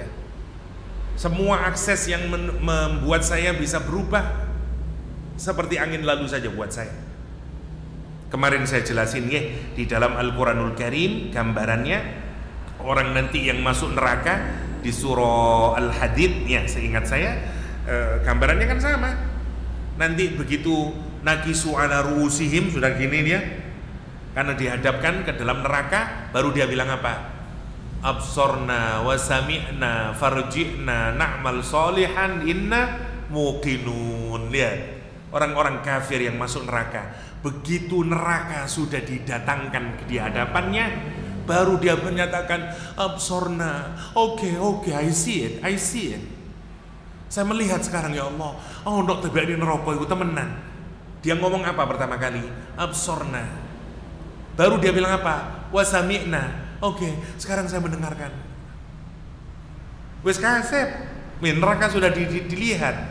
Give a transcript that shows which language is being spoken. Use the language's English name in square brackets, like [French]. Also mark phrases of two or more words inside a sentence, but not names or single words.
[Indonesian] Semua akses yang membuat saya bisa berubah seperti angin lalu saja buat saya. Kemarin saya jelasin ya, di dalam Al-Quranul Karim gambarannya orang nanti yang masuk neraka di surah Al-Hadid ya, seingat saya gambarannya kan sama. Nanti begitu [Arabic] ناكسو على رؤوسهم, [Indonesian] sudah gini dia, karena dihadapkan ke dalam neraka, baru dia bilang apa? [Arabic] أبصرنا وسمعنا فارجعنا نعمل صالحا إنا موقنون. [Indonesian] Lihat orang-orang kafir yang masuk neraka, begitu neraka sudah didatangkan di hadapannya, baru dia menyatakan absorna, oke, [English] I see it. [Indonesian] Saya melihat sekarang ya Allah. Oh, untuk tiba di neraka itu temenan. Dia ngomong apa pertama kali? Absorna. Baru dia bilang apa? Wasami'na. Oke, sekarang saya mendengarkan. [Javanese] Wes kasep. [Indonesian] Neraka sudah dilihat.